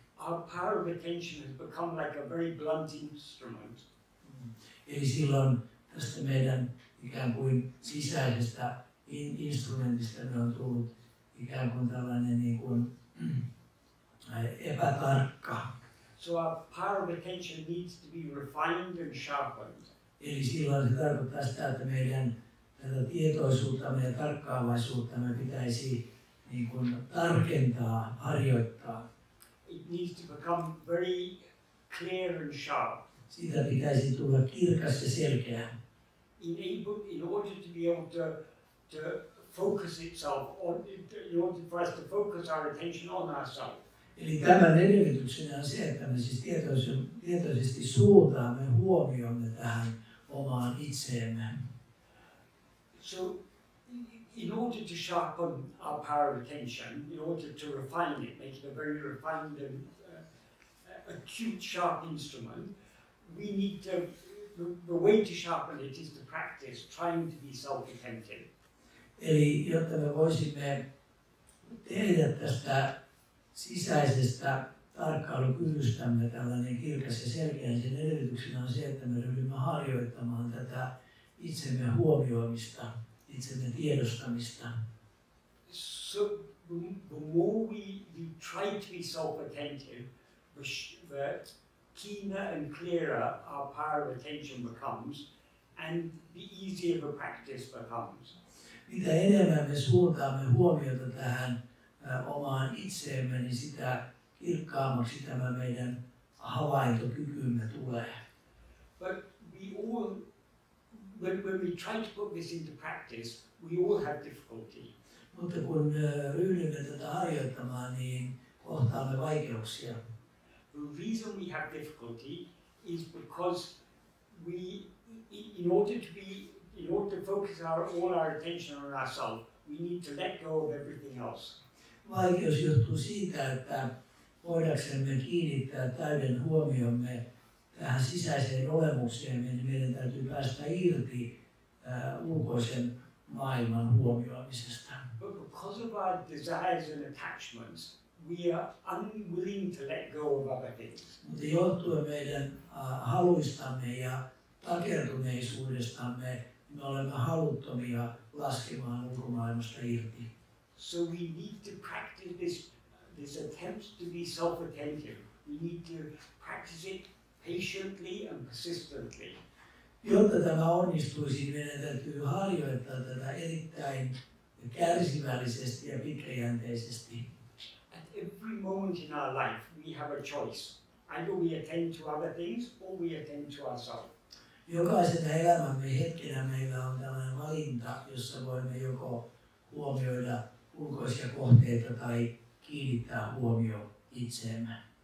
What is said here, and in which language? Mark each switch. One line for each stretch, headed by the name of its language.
English: Our power of attention has become like a very blunt instrument.
Finnish: Eli silloin tästä meidän ikään kuin sisäisestä instrumentista me on tullut ikään kuin tällainen niin kuin epätarkka.
English: So our power of attention needs to be refined and sharpened.
Finnish: Eli silloin se tarkoittaa sitä, että meidän tätä tietoisuuttamme ja tarkkaavaisuuttamme pitäisi niin kuin tarkentaa, harjoittaa.
English: It needs to become very clear and sharp.
Finnish: Siitä pitäisi tulla kirkas ja selkeä.
English: In order to be able to focus itself on, in order for us to focus our attention on ourselves.
Finnish: Eli tämän edellytyksenä on se, että me siis tietoisesti suuntaamme huomiomme tähän omaan itseemme.
English: So, in order to sharpen our power of attention, in order to refine it, make it a very refined and acute, sharp instrument, we need to, the way to sharpen it is to practice trying to be self-attentive.
Finnish: Eli jotta me voisimme tehdä tästä sisäisestä tarkkailukyvystämme tällainen kirkas ja selkeä, niin sen edellytyksenä on se, että me ryhdymme harjoittamaan tätä itsemme huomioimista, itsemme tiedostamista.
English: So the more we try to be self-attentive, the keener and clearer our power of attention becomes, and the easier the practice becomes.
Finnish: Mitä enemmän me suuntaamme huomiota tähän omaan itseemme, niin sitä kirkkaammaksi tämä meidän havaintokykymme tulee.
English: But we all, when we try to put this into practice, we all have difficulty.
Finnish: Mutta kun ryhdymme tätä harjoittamaan, niin kohtaamme vaikeuksia.
English: The reason we have difficulty is because we, in order to focus all our attention on ourselves, we need to let go of everything else.
Finnish: Vaikeus johtuu siitä, että voidaksemme kiinnittää täyden huomiomme tähän sisäiseen olemukseen, niin meidän täytyy päästä irti ulkoisen maailman huomioimisesta.
English: But because of our desires and attachments, we are unwilling to let go of other things.
Finnish: Mutta johtuen meidän haluistamme ja takertuneisuudestamme, me olemme haluttomia laskemaan ulkomaailmasta irti.
English: So we need to practice this attempt to be self-attentive. We need to practice it patiently and persistently.
Finnish: Jotta tämä onnistuisi, meidän täytyy harjoittaa tätä erittäin kärsivällisesti ja pitkäjänteisesti.
English: At every moment in our life, we have a choice. Either we attend to other things or we attend to ourselves.
Finnish: Jokaisena elämämme hetkenä meillä on tällainen valinta, jossa voimme joko huomioida ulkoisia kohteita tai kiinnittää huomio itseemme.